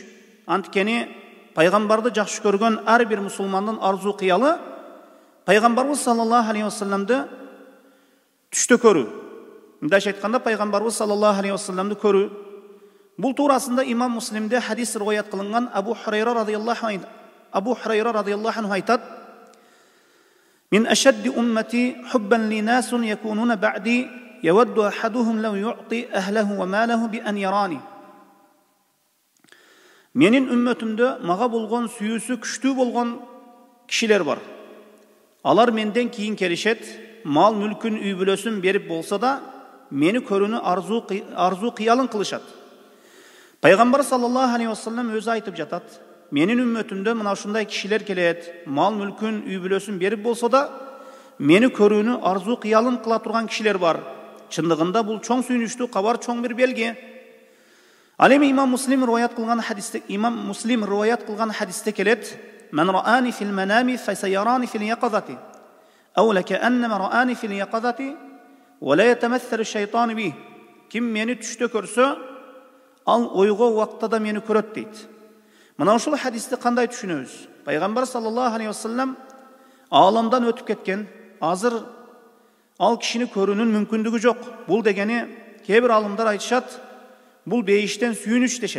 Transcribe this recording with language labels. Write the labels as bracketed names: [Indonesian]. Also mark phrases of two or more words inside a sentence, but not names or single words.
[Kyrgyz] Анткени пайгамбарды жакшы көргөн ар бир мусулмандын арзу кыялы пайгамбарыбыз [Arabic] صلى الله عليه وسلم [Kyrgyz] түштө көрүү. Мындайча айтканда, пайгамбарыбыз [Arabic] صلى الله عليه وسلم [Kyrgyz] көрүү. Бул туурасында имам Муслимде хадис риваят кылынган. Абу Хурайра [Arabic] رضي الله عنه [Kyrgyz] айтат: [Arabic] "من أشد أمتي حبا لناس يكونون بعدي يود أحدهم لو يعطي أهله وماله بأن يراني." [Kyrgyz] Менин үммөтүмдө мага болгон сүйүүсү күчтүү болгон кишилер бар. Алар менден кийин келишет, мал мүлкүн, үй бүлөсүн берип болсо да, мени көрүүнү арзу кыялын кылышат. Пайгамбар [Arabic] صلى الله عليه وسلم [Kyrgyz] өзү айтып жатат: "Менин үммөтүмдө мына ушундай кишилер келет, мал мүлкүн, үй бүлөсүн берип болсо да, мени көрүүнү арзу кыялын кыла турган кишилер бар." Чындыгында бул чоң сүйүнүчтүү кабар, чоң бир белги. Ал эми имам Муслим риваят кылган хадисте келет: [Arabic] "من رآني في المنام فسيراني في اليقظة أو لكأنما رآني في اليقظة ولا يتمثل شيطان بي." [Kyrgyz] Ким мени түштө көрсө, ал ойго убакта да мени көрөт дейт. Мына ушул хадисти кандай түшүнөбүз? Пайгамбар [Arabic] صلى الله عليه وسلم [Kyrgyz] ааламдан өтүп кеткен. Азыр ал кишини көрүүнүн мүмкүндүгү жок. Бул дегени, кээ бир алымдар айтышат, бул бейиштен сүйүнүч дешет.